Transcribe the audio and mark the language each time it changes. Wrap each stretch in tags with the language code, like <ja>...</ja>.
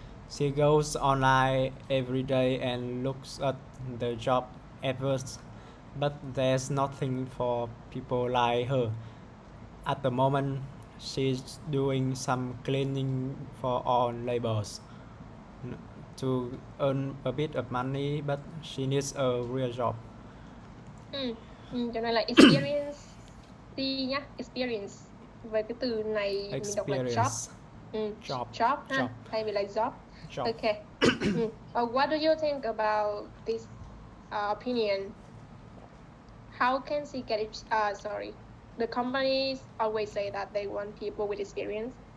<en>She goes online every day and looks at the job adverts, but there's nothing for people like her. At the moment, she's doing some cleaning for own labors to earn a bit of money, but she needs a real job.</en> <vi>Cho nên là experience đi nhá, experience. Với cái từ này mình đọc là job. Job ha, thay vì là job. Okay.</vi> <en>What do you think about this opinion? How can she get it? The companies always say that they want people with experience.</en>